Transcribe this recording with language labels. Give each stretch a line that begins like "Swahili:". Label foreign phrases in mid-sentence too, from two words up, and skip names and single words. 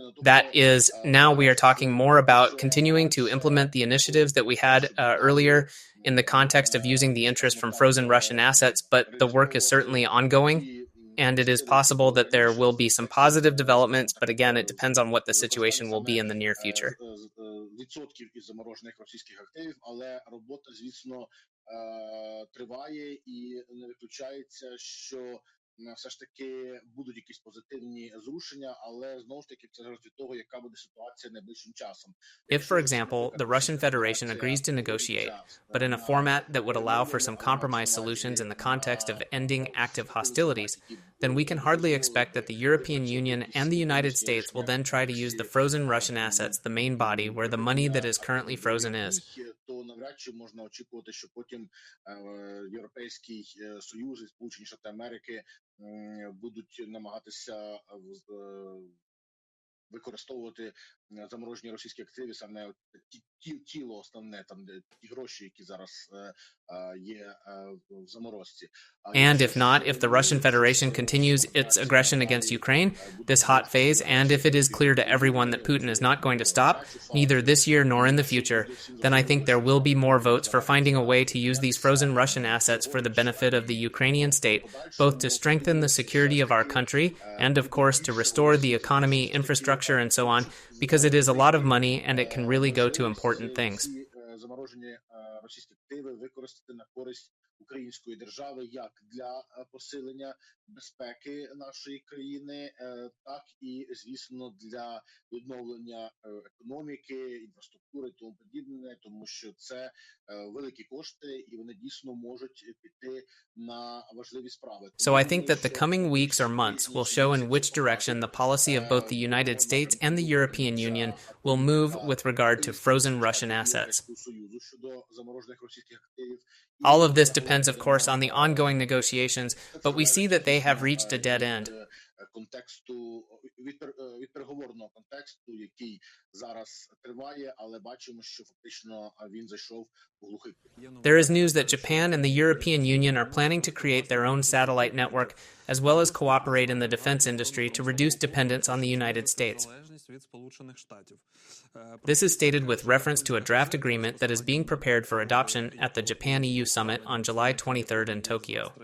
English: That is, now we are talking more about continuing to implement the initiatives that we had earlier in the context of using the interest from frozen Russian assets, but the work is certainly ongoing. And it is possible that there will be some positive developments, but again, it depends on what the situation will be in the near future.
Ukrainian: Відсотків із заморожених російських активів, але робота, звісно, триває і не виключається, що все ж таки будуть якісь позитивні зрушення, але знову ж таки це залежить від того, яка буде ситуація найближчим часом.
English: If, for example, the Russian Federation agrees to negotiate, but in a format that would allow for some compromise solutions in the context of ending active hostilities, then we can hardly expect that the European Union and the United States will then try to use the frozen Russian assets, the main body, where the money that is currently frozen is.
Ukrainian: То навряд чи можна очікувати, що потім Європейський Союз і Сполучені Штати Америки будуть намагатися використовувати заморожені російські активи, саме тіло основне, там ті гроші, які зараз є в заморозці.
English: And if not, if the Russian Federation continues its aggression against Ukraine, this hot phase, and if it is clear to everyone that Putin is not going to stop, neither this year nor in the future, then I think there will be more votes for finding a way to use these frozen Russian assets for the benefit of the Ukrainian state, both to strengthen the security of our country and, of course, to restore the economy, infrastructure, and so on, because it is a lot of money and it can really go to important things.
Ukrainian: Заморожені російські активи використати на користь української держави як для посилення безпеки нашої країни, так і, звісно, для відновлення економіки, інфраструктури і тому подібне, тому що це великі кошти, і вони дійсно можуть піти на важливі справи.
English: So I think that the coming weeks or months will show in which direction the policy of both the United States and the European Union will move with regard to frozen Russian assets. All of this depends, of course, on the ongoing negotiations, but we see that they have reached a dead end.
Ukrainian: Контексту від переговорного контексту, який зараз триває, але бачимо, що фактично він зайшов у глухий кут.
English: There is news that Japan and the European Union are planning to create their own satellite network, as well as cooperate in the defense industry to reduce dependence on the United States. This is stated with reference to a draft agreement that is being prepared for adoption at the Japan-EU summit on July 23rd in Tokyo.